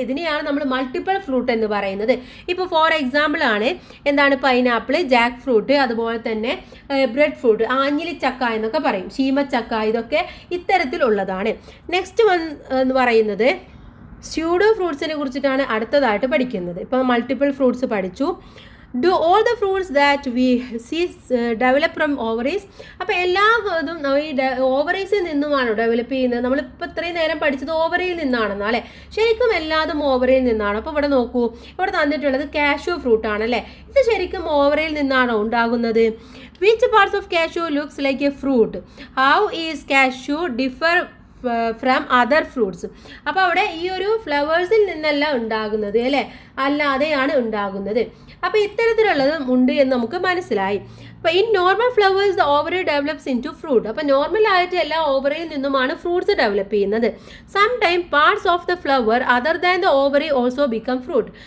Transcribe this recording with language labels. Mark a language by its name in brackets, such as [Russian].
[Malayalam] ഇതിനെയാണ് നമ്മൾ multiple fruit എന്ന് പറയുന്നത്. ഇപ്പോൾ ഫോർ എക്സാമ്പിൾ ആണ് എന്താണ്, പൈനാപ്പിൾ, ജാക്ക് ഫ്രൂട്ട്, അതുപോലെ തന്നെ ബ്രെഡ് ഫ്രൂട്ട്, ആഞ്ഞിലിച്ചക്ക എന്നൊക്കെ പറയും, ശീമച്ചക്ക, ഇതൊക്കെ ഇത്തരത്തിലുള്ളതാണ്. നെക്സ്റ്റ് വൺ എന്ന് പറയുന്നത് സ്യൂഡോ ഫ്രൂട്ട്സിനെ കുറിച്ചിട്ടാണ് അടുത്തതായിട്ട് പഠിക്കുന്നത്. ഇപ്പോൾ മൾട്ടിപ്പിൾ ഫ്രൂട്ട്സ് പഠിച്ചു. [English] Do all the fruits that we see develop from ovaries? [Malayalam] അപ്പോൾ എല്ലാ ഇതും ഈ ഓവറീസിൽ നിന്നുമാണോ ഡെവലപ്പ് ചെയ്യുന്നത്? നമ്മളിപ്പോൾ ഇത്രയും നേരം പഠിച്ചത് ഓവറിയിൽ നിന്നാണെന്നോ അല്ലേ? ശരിക്കും എല്ലാതും ഓവറിയിൽ നിന്നാണ്. അപ്പോൾ ഇവിടെ നോക്കൂ, ഇവിടെ തന്നിട്ടുള്ളത് കാഷ്യൂ ഫ്രൂട്ട് ആണല്ലേ. ഇത് ശരിക്കും ഓവറിയിൽ നിന്നാണോ ഉണ്ടാകുന്നത്? [English] Which parts of cashew looks like a fruit? How is cashew differ from other fruits? [Malayalam] അപ്പോൾ അവിടെ ഈ ഒരു ഫ്ലവേഴ്സിൽ നിന്നല്ല ഉണ്ടാകുന്നത് അല്ലേ, അല്ലാതെയാണ് ഉണ്ടാകുന്നത്. അപ്പോൾ ഇത്തരത്തിലുള്ളത് ഉണ്ട് എന്ന് നമുക്ക് മനസ്സിലായി. അപ്പോൾ [English] In normal flowers the ovary develops into fruit. [Malayalam] അപ്പോൾ നോർമൽ ആയിട്ട് എല്ലാ ഓവറിയിൽ നിന്നുമാണ് ഫ്രൂട്ട്സ് ഡെവലപ്പ് ചെയ്യുന്നത്. [English] Some time parts of the flower other than the ovary also become fruit.